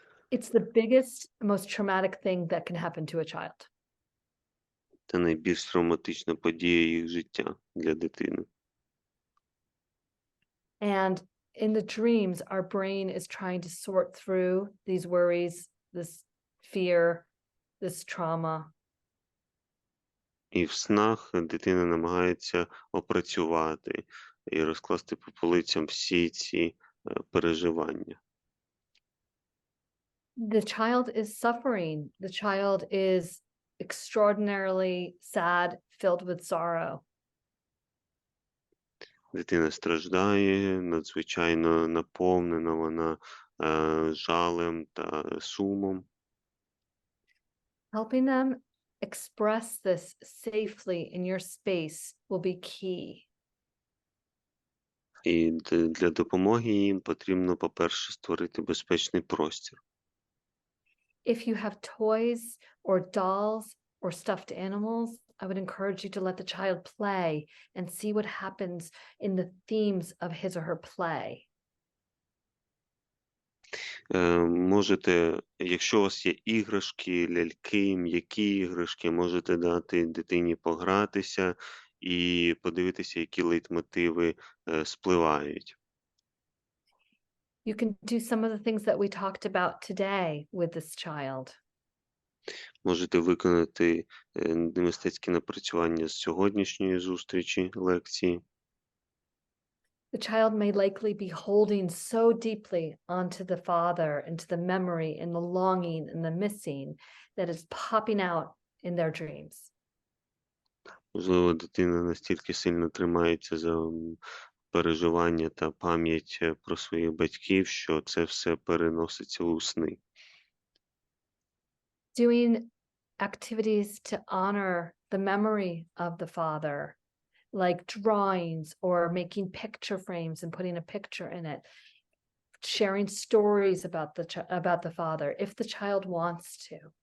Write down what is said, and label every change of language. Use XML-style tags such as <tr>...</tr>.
<en>it's the biggest, most traumatic thing that can happen to a child.</en> <uk>Це найбільш травматична подія їх життя для дитини.</uk> <en>And in the dreams, our brain is trying to sort through these worries, this fear, this trauma.</en> <uk>І в снах дитина намагається опрацювати і розкласти по полицям всі ці переживання.</uk> <en>The child is suffering. The child is extraordinarily sad, filled with sorrow.</en> <uk>Дитина страждає, надзвичайно наповнена вона жалем та сумом.</uk> <en>Helping them express this safely in your space will be key.</en> <uk>І для допомоги їм потрібно, по-перше, створити безпечний простір.</uk> <en>If you have toys or dolls or stuffed animals, I would encourage you to let the child play and see what happens in the themes of his or her play.</en> <uk>Можете, якщо у вас є іграшки, ляльки, м'які іграшки, можете дати дитині погратися і подивитися, які лейтмотиви спливають.</uk> <en>You can do some of the things that we talked about today with this child.</en> <uk>Можете виконати мистецькі напрацювання з сьогоднішньої зустрічі, лекції.</uk> <en>The child may likely be holding so deeply onto the father, into the memory and the longing and the missing that is popping out in their dreams.</en> <uk>Можливо, дитина настільки сильно тримається за переживання та пам'ять про своїх батьків, що це все переноситься у сни.</uk> <en>Doing activities to honor the memory of the father, like drawings or making picture frames and putting a picture in it, sharing stories about the father if the child wants to.</en>